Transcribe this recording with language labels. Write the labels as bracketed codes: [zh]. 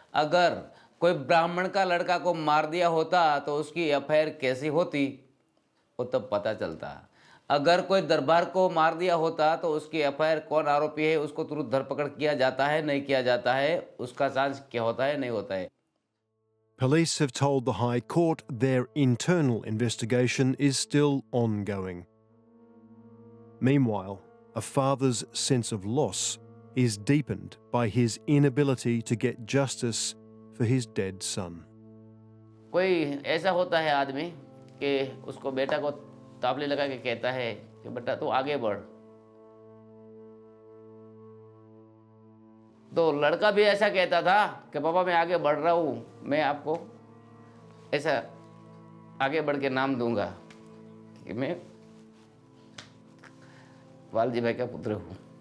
[hi] अगर कोई ब्राह्मण का लड़का को मार दिया होता तो उसकी एफआईआर कैसी होती वो तब पता चलता. अगर कोई दरबार को मार दिया होता तो उसकी एफआईआर कौन आरोपी है उसको तुरंत धरपकड़ किया जाता है, नहीं किया जाता है, उसका चांस क्या होता है, नहीं होता है. [en] Police have told the High Court their internal investigation is still ongoing. Meanwhile, a father's sense of loss is deepened by his inability to get justice for his dead son. [hi] कोई ऐसा होता है आदमी कि उसको बेटा को ताबले लगा के कहता है कि बेटा तू आगे बढ़, तो लड़का भी ऐसा कहता था कि पापा मैं आगे बढ़ रहा हूँ, मैं आपको ऐसा आगे बढ़ के नाम दूंगा कि मैं वालजी भाई का पुत्र हूँ.